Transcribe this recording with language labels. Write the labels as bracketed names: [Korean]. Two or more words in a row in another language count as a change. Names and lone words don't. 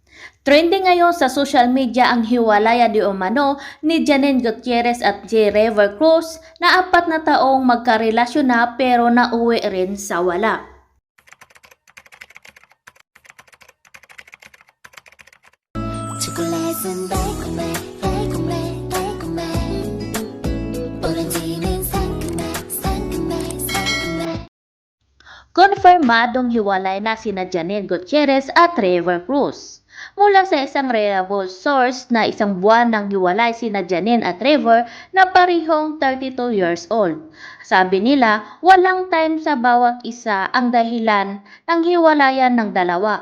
[Filipino] Trending ngayon sa [English] social media [Filipino] ang hiwalaya di umano ni Janine Gutierrez at J. River Cruz na 4 na taong magkarelasyon na pero nauwi rin sa wala. [Korean] 초콜릿은 달콤해 달콤해 달콤해 오렌지는 상큼해 상큼해 상큼해 [Filipino] Konfirmadong hiwalay na sina Janine Gutierrez at River Cruz. Mula sa isang [English] reliable source [Filipino] na isang buwan nang hiwalay sina Janine at River na parehong 32 [English] years old. [Filipino] Sabi nila, walang time sa bawat isa ang dahilan ng hiwalayan ng dalawa.